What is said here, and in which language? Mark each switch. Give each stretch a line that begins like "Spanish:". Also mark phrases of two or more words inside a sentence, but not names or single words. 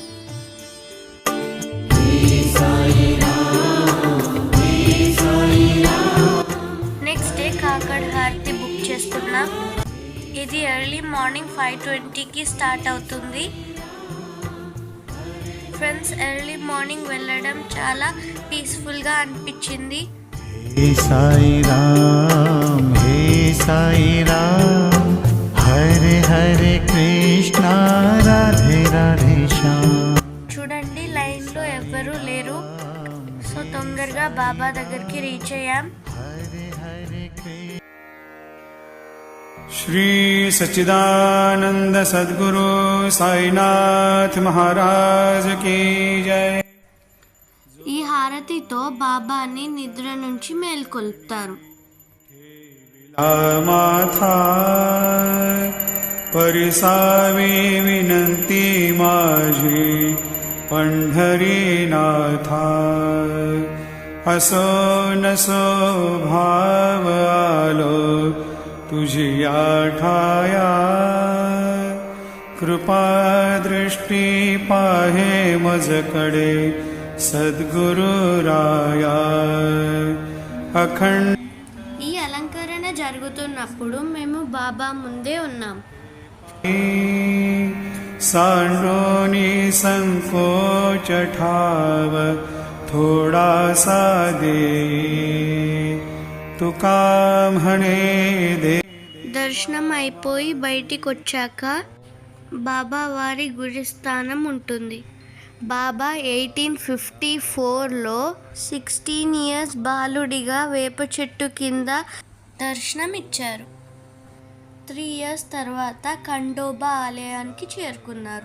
English: next day
Telugu: కాకడ్ హారతి బుక్ చేసుకున్నాం. ఇది
English: early morning
Telugu: 5:20కి స్టార్ట్ అవుతుంది. ఫ్రెండ్స్,
English: early morning
Telugu: వెళ్ళడం చాలా పీస్ఫుల్గా అనిపించింది.
Hindi: हे साई राम हरे हरे कृष्ण राधे राधे श्याम.
Telugu: చూడండి, లైన్లో ఎవ్వరూ లేరు. సో తొందరగా బాబా దగ్గరికి రీచ్ అయ్యాం.
Hindi: श्री सच्चिदानंद सद्गुरु साईनाथ महाराज की जय.
Telugu: ఈ హారతితో బాబాని నిద్ర నుంచి మేల్కొల్పుతారు.
Marathi: माथा परिसावी विनंती माझी पंढरीनाथा, असो नसो भाव आलो तुझी आठाया, कृपा दृष्टी पाहे मजकडे सद्गुरु राया. अखंड
Telugu: ఈ అలంకరణ జరుగుతున్నప్పుడు మేము బాబా ముందే ఉన్నాం.
Marathi: सांडोनी संकोच ठाव थोडासा दे, तुका म्हणे दे.
Telugu: దర్శనం అయిపోయి బయటికి వచ్చాక బాబా వారి గుడి స్థానం ఉంటుంది. బాబా 1854లో 16 ఇయర్స్ బాలుడిగా వేప చెట్టు కింద దర్శనం ఇచ్చారు. 3 ఇయర్స్ తర్వాత ఖండోబా ఆలయానికి చేరుకున్నారు.